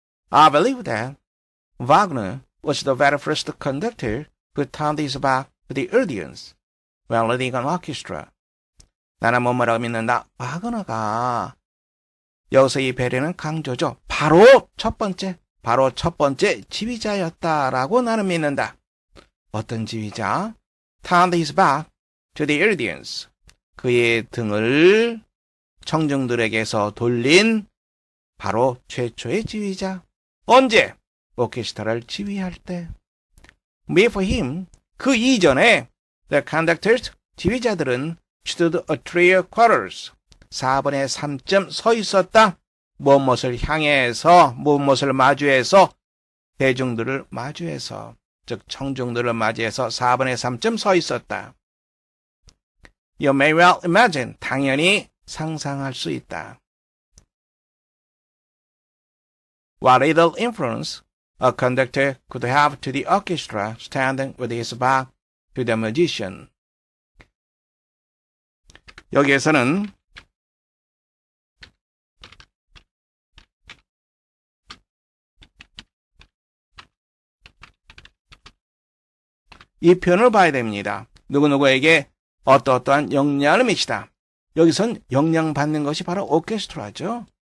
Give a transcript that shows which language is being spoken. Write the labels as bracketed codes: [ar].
[en] I believe that Wagner was the very first conductor who turned his back to the audience while leading an orchestra. [ko] 나는 뭐라고 믿는다. 와그너가 여기서 이 배려는 강조죠. 바로 첫 번째 지휘자였다라고 나는 믿는다. 어떤 지휘자? [en] Turned his back to the audience. [ko] 그의 등을 청중들에게서 돌린 바로 최초의 지휘자. 언제? 오케스트라를 지휘할 때. [en] Before him, [ko] 그 이전에 [en] the conductors, [ko] 지휘자들은 [en] stood a trio quarters. [ko] 4분의 3점 서 있었다. 무엇을 향해서, 무엇을 마주해서, 대중들을 마주해서, 즉 청중들을 맞이해서 4분의 3점 서 있었다. [en] You may well imagine, [ko] 당연히 상상할 수 있다. [en] What little influence a conductor could have to the orchestra standing with his back to the musician. [ko] 여기에서는 이 표현을 봐야 됩니다. 누구누구에게 어떠어떠한 영향을 미치다. 여기선 영향받는 것이 바로 오케스트라죠.